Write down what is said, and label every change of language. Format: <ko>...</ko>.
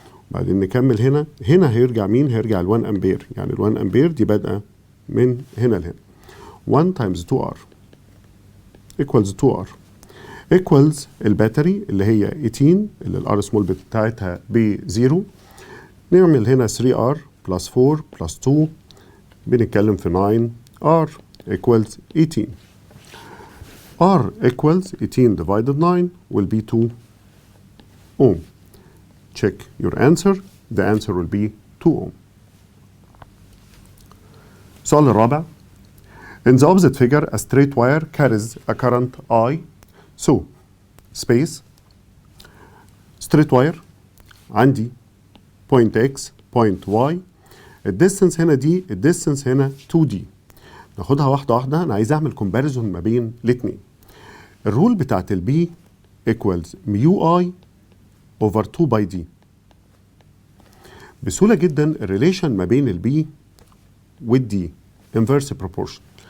<ar>بعدين نكمل هنا هيرجع مين؟ هيرجع ال1 امبير، يعني ال1 امبير دي بادئه من هنا لهنا. 1 times 2R equals 2R equals الباتري اللي هي 18 اللي الار سمول بتاعتها ب0.</ar> <en>نعمل هنا 3R plus 4 plus 2</en> <ar>بنتكلم في</ar> <en>9R equals 18. R equals 18 divided 9 will be 2 ohm. Check your answer. The answer will be 2 ohm.</en> <ar>السؤال الرابع.</ar> <en>In the opposite figure, a straight wire carries a current I. So, space, straight wire, عندي point X, point Y.</en> <ar>الديستنس هنا دي، الديستنس هنا 2D. ناخدها واحدة واحدة. أنا عايز أعمل كومباريزون ما بين الاتنين. الرول بتاعت البي equals ميو اي over 2 باي دي. بسهولة جدا الريليشن ما بين البي والدي inverse proportion.</ar>